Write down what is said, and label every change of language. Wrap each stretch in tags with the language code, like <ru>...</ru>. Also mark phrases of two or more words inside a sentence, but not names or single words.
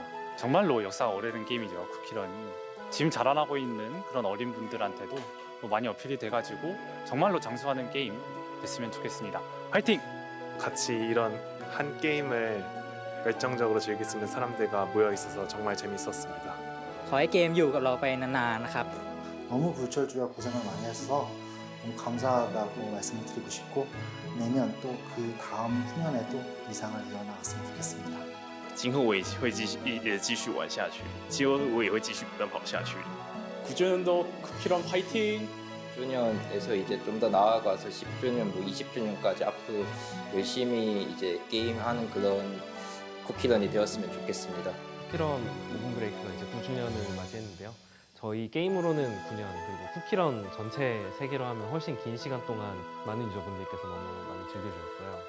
<ko>정말로 역사가 오래된 게임이죠. 쿠키런이 지금 자라나고 있는 그런 어린 분들한테도 많이 어필이 돼가지고 정말로 장수하는 게임 됐으면 좋겠습니다. 화이팅! 같이 이런 한 게임을 열정적으로 즐길 수 있는 사람들과 모여 있어서 정말 재밌었습니다.</ko> <th>ขอให้เกมอยู่กับเราไปนานๆนะครับ</th> <ko>너무 불철주야 고생을 많이 하셔서 너무 감사하다고 말씀을 드리고 싶고 내년 또 그 다음 후년에도 이상을 이어나갔으면 좋겠습니다.</ko> <zh>今后我也会继续玩下去，今后我也会继续不断跑下去。</zh> <ko>9주년도 쿠키런 화이팅! 10주년에서 이제 좀 더 나아가서 10주년, 뭐 20주년까지 앞으로 열심히 이제 게임하는 그런 쿠키런이 되었으면 좋겠습니다. 쿠키런 오븐 브레이크가 이제 9주년을 맞이했는데요. 저희 게임으로는 9년, 그리고 쿠키런 전체 세계로 하면 훨씬 긴 시간 동안 많은 유저분들께서 너무 많이 즐겨주셨어요.</ko>